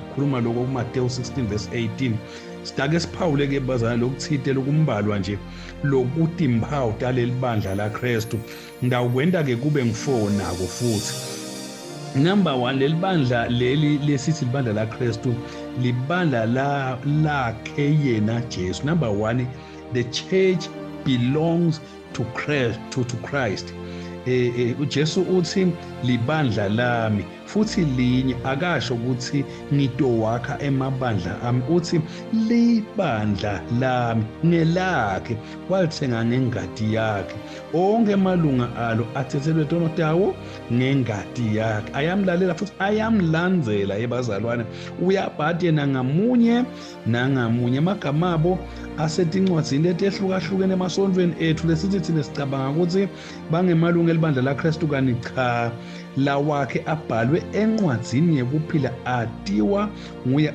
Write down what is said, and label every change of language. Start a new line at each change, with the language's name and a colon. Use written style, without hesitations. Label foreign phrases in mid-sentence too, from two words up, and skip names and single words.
Swati: Khuluma lokho kuMateyu 16 verse 18. Sitake siphawule ke bazana lokuthite lokumbalwa nje lokuthi imphawu taleli bandla laKristu. Ngidawukwenda ke kube ngu4 nako futhi. Number 1 leli bandla leli lesithi libandla laKristu libandla lakhe yena Jesu.
English: Number 1 the church belongs to Christ.
Swati: uJesu uthi libandla lami futhi linye akasho ukuthi ngitowakha emabandla ami uthi libandla lami nelakhe walithenga ngengadi yakhe onke amalunga alo athethelwe tonotawo ngengadi yakhe ayamlalela futhi ayamlandzela yebazalwane uyabhati yena ngamunye nangamunye amagama abo asetincwadzini letehlukahlukene emasondweni ethu lesithi thina sicabanga ukuthi bangemalunga elibandla laKristu kanti cha la wakhe abhalwe encwadzini yekuphila atiwa nguye.